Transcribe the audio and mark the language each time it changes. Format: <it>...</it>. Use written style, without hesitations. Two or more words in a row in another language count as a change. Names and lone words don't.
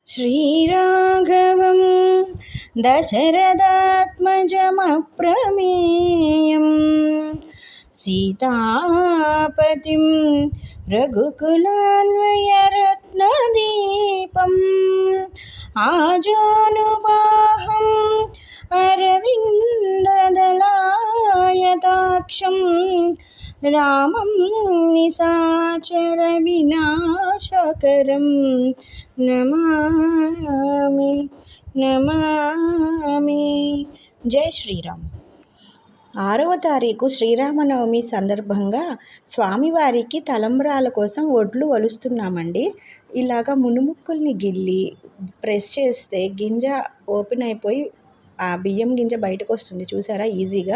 <sa>श्रीराघवं दशरथात्मजमप्रमेयं सीतापतिं रघुकुलान्वयरत्नदीपम् आजानुबाहम् अरविन्ददलायताक्षं रामं निशाचरविनाशकरं నమామి నమామి.</sa> <te>జై శ్రీరామ్. 6వ తారీఖు శ్రీరామనవమి సందర్భంగా స్వామివారికి తలంబ్రాల కోసం ఒడ్లు ఒలుస్తున్నామండి. ఇలాగా మునుముక్కుల్ని గిల్లి ప్రెస్ చేస్తే గింజ ఓపెన్ అయిపోయి ఆ బియ్యం గింజ బయటకు వస్తుంది, చూసారా ఈజీగా.</te>